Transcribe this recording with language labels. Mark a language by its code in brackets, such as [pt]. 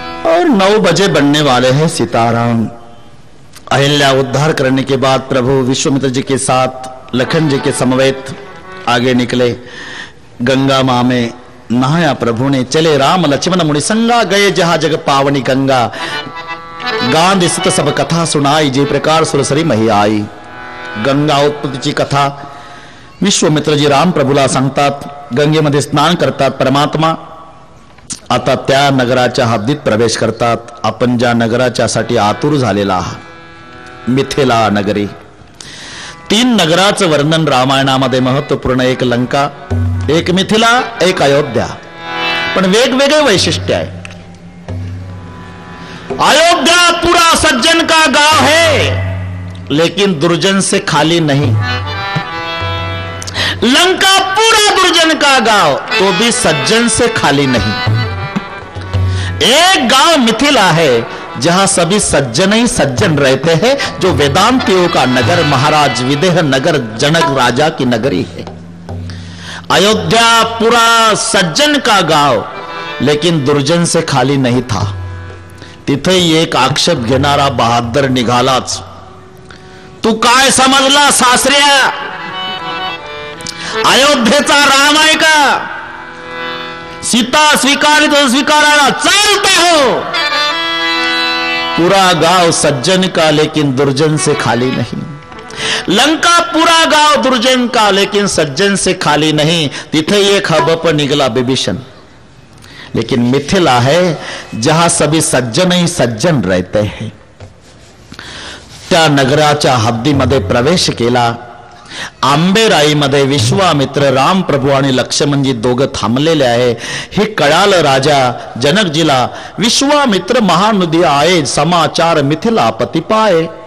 [hi] और 9 बजे बनने वाले हैं सीताराम। अहिल्या उद्धार करने के बाद प्रभु विश्वामित्र जी के साथ लखन जी के समवेत आगे निकले। गंगा मां में नहाया प्रभु ने। चले राम लक्ष्मण मुनि संगा, गए जहां जग पावनी गंगा। गांध स्थित सब कथा सुनाई, जे प्रकार सुरसरी मही आई। [mr] गंगा उत्पत्तीची कथा विश्वामित्र जी राम प्रभूला सांगतात. गंगेमध्ये स्नान करतात परमात्मा. आता त्या नगराच्या हद्दीत प्रवेश करतात. आपण ज्या नगराच्या साठी आतुर झालेला आहात, मिथिला नगरी. 3 नगराचं वर्णन रामायणामध्ये महत्वपूर्ण. एक लंका, एक मिथिला, एक अयोध्या. पण वेगवेगळे वैशिष्ट्य आहे. [hi] अयोध्या पूरा सज्जन का गांव है, लेकिन दुर्जन से खाली नहीं. लंका पूरा दुर्जन का गांव, तो भी सज्जन से खाली नहीं. एक गांव मिथिला है, जहां सभी सज्जन ही सज्जन रहते हैं, जो वेदांतियों का नगर, महाराज विदेह नगर, जनक राजा की नगरी है. अयोध्या पूरा सज्जन का गांव, लेकिन दुर्जन से खाली नहीं था. [mr] तिथे एक आक्षेप घेणारा बहादर निघालाच. तू काय समजला सासऱ्या? अयोध्येचा राम आहे का? सीता स्वीकारित स्वीकारायला चालते हो. [hi] पूरा गांव सज्जन का, लेकिन दुर्जन से खाली नहीं. लंका पूरा गांव दुर्जन का, लेकिन सज्जन से खाली नहीं. [mr] तिथे एक हबप निघला विभीषण. [hi] लेकिन मिथिला है, जहां सभी सज्जन ही सज्जन रहते हैं. [mr] त्या नगराच्या हद्दीमध्ये प्रवेश केला. आंबेराईमध्ये विश्वामित्र, राम प्रभू आणि लक्ष्मणजी दोघं थांबलेले आहे. हे कळालं राजा जनकजीला. विश्वामित्र महानदी आहे, [hi] समाचार मिथिलापती पाये.